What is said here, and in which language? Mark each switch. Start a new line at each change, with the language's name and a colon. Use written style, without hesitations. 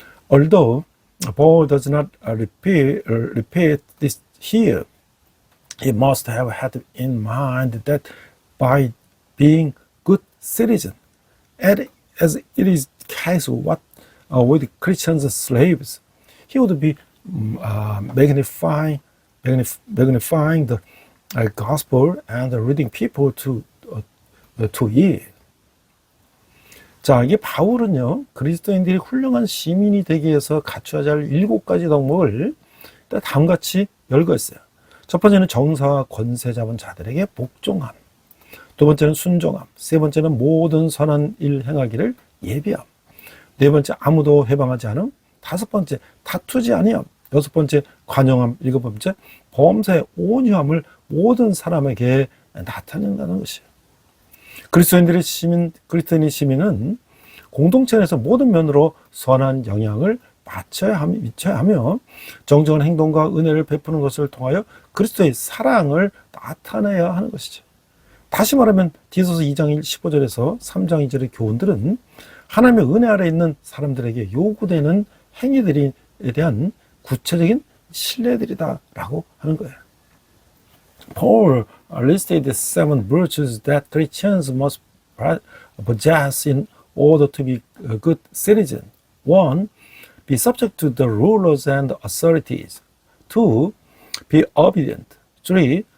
English: Although Paul does not repeat this here, he must have had in mind that by being good citizen, as it is the case with Christians slaves, he would be magnifying the gospel and leading people to it.
Korean: 자, 이게 바울은요, 그리스도인들이 훌륭한 시민이 되기 위해서 갖춰야 할 7가지 덕목을 다음같이 열거했어요. 첫 번째는 정사와 권세 잡은 자들에게 복종함. 두 번째는 순종함. 세 번째는 모든 선한 일 행하기를 예비함. 네 번째, 아무도 해방하지 않음. 다섯 번째, 다투지 아니함. 여섯 번째, 관용함. 일곱 번째, 범사의 온유함을 모든 사람에게 나타낸다는 것이에요. 그리스도인의 시민은 공동체 내에서 모든 면으로 선한 영향을 미쳐야 하며 정정한 행동과 은혜를 베푸는 것을 통하여 그리스도의 사랑을 나타내야 하는 것이죠. 다시 말하면 디도서 2장 15절에서 3장 2절의 교훈들은 하나님의 은혜 아래 있는 사람들에게 요구되는 행위들에 대한 구체적인 신뢰들이다라고 하는 거예요.
English: Paul listed 7 virtues that Christians must possess in order to be a good citizen. 1. Be subject to the rulers and authorities. 2. Be obedient. 3.